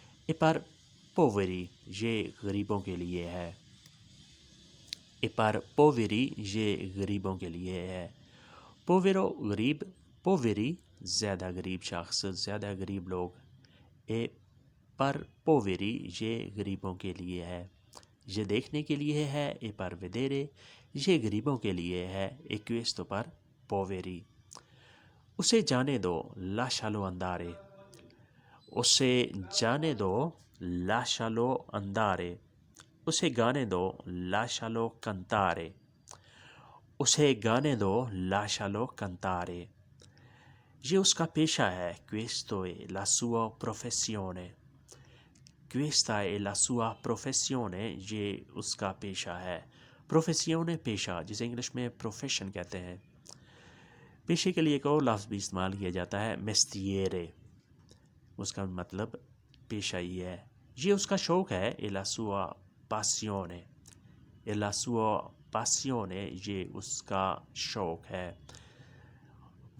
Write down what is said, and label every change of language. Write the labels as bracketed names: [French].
[Italian] e per poveri [Hindi] ये गरीबों के लिए है, e per poveri ये गरीबों के लिए है। povero गरीब, poveri ज़्यादा गरीब शख्स, ज़्यादा गरीब लोग। [Italian] e per poveri [Hindi] ये गरीबों के लिए है, ये देखने के लिए है। [Italian] e per vedere [Hindi] ये गरीबों के लिए है, [Italian] e questo per poveri। [Hindi] उसे जाने दो, [Italian] lascialo andare, [Hindi] उसे जाने दो, lascialo andare। उसे गाने दो, [Italian] lascialo cantare, [Hindi] उसे गाने दो, lascialo cantare। ये उसका पेशा है, [Italian] questo è la sua professione, questa è la sua professione ये उसका पेशा है। [Hindi] प्रोफेसियोने पेशा, जिसे इंग्लिश में प्रोफेशन कहते हैं। पेशे के लिए एक और लफ्ज़ भी इस्तेमाल किया जाता है मेस्टिएरे, उसका मतलब पेशा ही है। ये उसका शौक़ है, [Italian] è la sua passione, [Hindi] è la sua passione ये उसका शौक़ है।